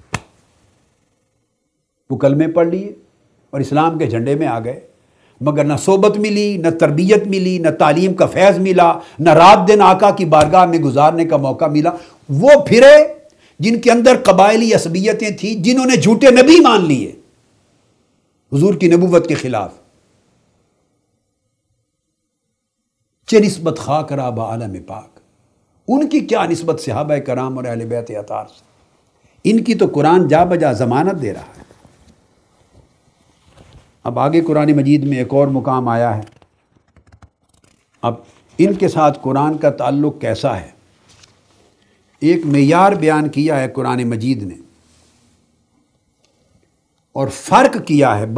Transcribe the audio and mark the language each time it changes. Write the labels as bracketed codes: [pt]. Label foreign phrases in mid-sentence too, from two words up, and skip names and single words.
[ur] وہ کلمے پڑھ لیے اور اسلام کے جھنڈے میں آ گئے، مگر نہ صحبت ملی، نہ تربیت ملی، نہ تعلیم کا فیض ملا، نہ رات دن آقا کی بارگاہ میں گزارنے کا موقع ملا۔ وہ پھرے جن کے اندر قبائلی عصبیتیں تھیں، جنہوں نے جھوٹے نبی مان لیے حضور کی نبوت کے خلاف۔ [fa] چہ نسبت خاک را با عالم پاک، [ur] ان کی کیا نسبت صحابہ کرام اور اہل بیت اطہار سے، ان کی تو قرآن جا بجا ضمانت دے رہا ہے۔ اب آگے قرآن مجید میں ایک اور مقام آیا ہے، اب ان کے ساتھ قرآن کا تعلق کیسا ہے، ایک معیار بیان کیا ہے قرآن مجید نے اور فرق کیا ہے۔